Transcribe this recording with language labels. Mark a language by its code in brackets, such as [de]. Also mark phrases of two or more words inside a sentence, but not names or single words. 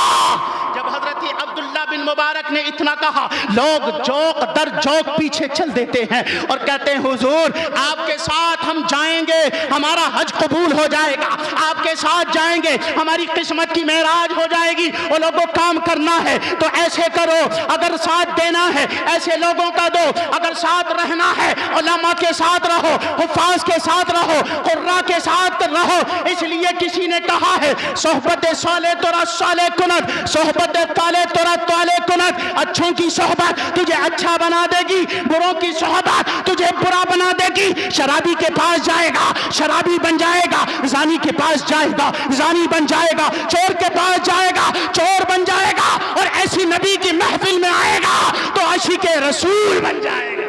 [ur] جب حضرت عبداللہ بن مبارک نے اتنا کہا, لوگ جوق در جوق پیچھے چل دیتے ہیں اور کہتے ہیں حضور آپ کے ساتھ ہم جائیں گے, ہمارا حج قبول ہو جائے گا, آپ کے ساتھ جائیں گے, ہماری قسمت کی معراج ہو جائے گی. وہ لوگوں کام کرنا ہے تو ایسے کرو, اگر ساتھ دینا ہے ایسے لوگوں کا دو, اگر ساتھ رہنا ہے علماء کے ساتھ رہو, حفاظ کے ساتھ رہو, قراء کے ساتھ رہو. اس لیے کسی نے کہا ہے [fa] صحبت صالح ترا صالح کند, صحبت طالح ترا طالح کند. [ur] اچھوں کی صحبت تجھے اچھا بنا دے گی, بروں کی صحبت تجھے برا بنا دے گی. شرابی کے پاس جائے گا شرابی بن جائے گا, زانی کے پاس جائے گا زانی بن جائے گا, چور کے پاس جائے گا چور بن جائے گا, اور ایسی نبی کی محفل میں آئے گا تو عاشق رسول بن جائے گا.